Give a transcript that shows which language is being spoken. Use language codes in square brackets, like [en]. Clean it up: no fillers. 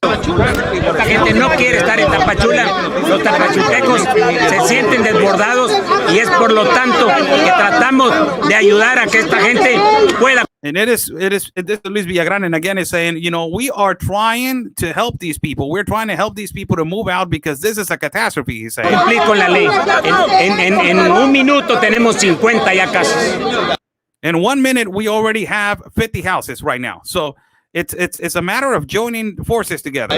[es] La gente no quiere estar en Tapachula, los tapachultecos se sienten desbordados y es por lo tanto que tratamos de ayudar a que esta gente pueda. [en] And this is Luis Villagrán, and again is saying, you know, we are trying to help these people. We're trying to help these people to move out because this is a catastrophe, he's saying. [es] Cumplir con la ley. En un minuto tenemos 50 ya casas. [en] In 1 minute, we already have 50 houses right now. So it's a matter of joining forces together.